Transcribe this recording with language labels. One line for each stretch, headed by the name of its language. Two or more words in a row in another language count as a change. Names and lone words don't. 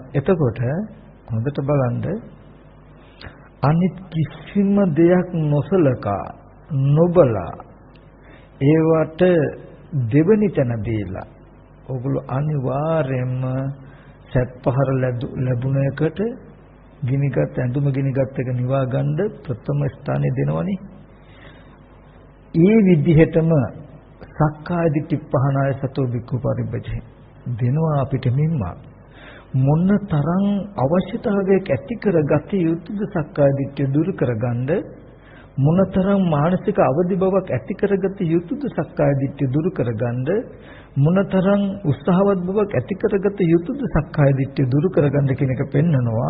Sinhala: එතකොට හොඳට බලන්න අනිත් කිසිම දෙයක් නොසලකා නොබලා ඒවට දෙවනි තැන දීලා ඔගොල්ලෝ අනිවාර්යයෙන්ම සත් පහර ලැබුණ එකට ගිනිගත් ඇඳුම ගිනිගත් එක නිවා ගන්න ප්‍රථම ස්ථානය දෙනවනේ. ඒ විදිහටම
Pali: සක්කාය දිට්ඨි පහනාය සතෝ වික්ඛු පරිබ්බජේ
Sinhala: දෙනවා අපිට මෙම්ම මොන තරම් අවශ්‍යතාවයක් ඇති කරගත යුතුද සක්කාය දිට්ඨිය දුරු කරගන්න, මොනතරම් මානසික අවදි බවක් ඇති කරගත යුතුද සක්කාය දිට්ඨිය දුරු කරගන්න, මොනතරම් උත්සාහවත් බවක් ඇති කරගත යුතුද සක්කාය දිට්ඨිය දුරු කරගන්න කියන එක පෙන්නනවා.